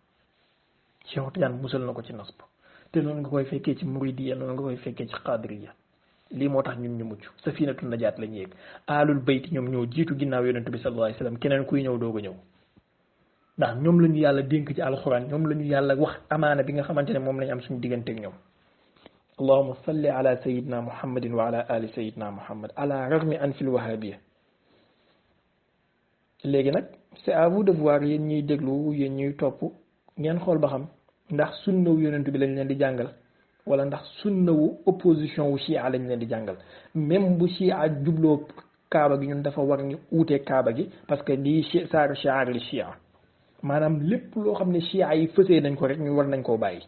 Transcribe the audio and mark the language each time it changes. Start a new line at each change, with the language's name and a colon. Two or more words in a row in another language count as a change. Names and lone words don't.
Wolof: te noonu nga koy fekkee ci muridiya noonu nga koy fekkee ci qadiriya lii moo tax ñun ñu mucc
Arabic: سفينة النجاة
Wolof: la ñu yéeg
Arabic: آل البيت
Wolof: ñoom ñoo jiitu ginnaaw yonent bi
Arabic: صلى الله عليه وسلم
Wolof: keneen kuy ñëw doog a ñëw ndax ñoom la ñu yàlla dénk ci alxuraan ñoom la ñu yàlla wax amaana bi nga xamante ne moom lañu am suñu digganteeg ñoom
Arabic: اللهم صل على سيدنا محمد وعلى آل سيدنا محمد على رغم أن في الوهابية
Wolof: léegi nag
French: c'est à vous de voir
Wolof: yéen ñuy déglu yéen ñuy topp ngeen xool ba xam ndax sunnawu yonent bi lañ leen di jàngal wala ndax sunnawu opposition wu chia lañ leen di jàngal même bu chia jubloo kaaba gi ñun dafa war ñu uutee kaaba gi
French: parce que
Wolof: lii saaru shi'ar li chia maanaam lépp loo xam ne chia yi fësee nañ ko rek ñu war nañ koo bàyyi.